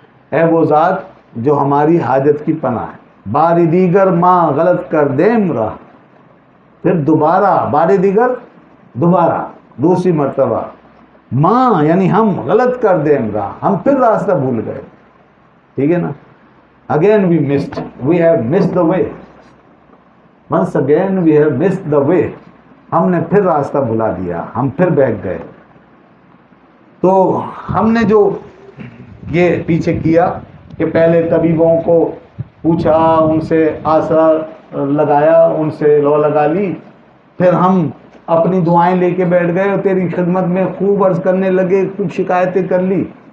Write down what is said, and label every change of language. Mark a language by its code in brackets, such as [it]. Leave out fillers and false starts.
[ur] اے وہ ذات جو ہماری حاجت کی پناہ ہے. [fa] بار دیگر ماں غلط کر دیم راہ. [ur] پھر دوبارہ بار دیگر، دوبارہ دوسری مرتبہ، ماں یعنی ہم [fa] غلط کر دیم [ur] راہ، ہم پھر راستہ بھول گئے. ٹھیک ہے نا. [en] Again we have missed the way. Once again we have missed the way. [ur] ہم نے پھر راستہ بھلا دیا، ہم پھر بیٹھ گئے. تو ہم نے جو یہ پیچھے کیا کہ پہلے طبیبوں کو پوچھا، ان سے آسرا لگایا، ان سے لو لگا لی، پھر ہم اپنی دعائیں لے کے بیٹھ گئے اور تیری خدمت میں خوب عرض کرنے لگے، خوب شکایتیں کر لی.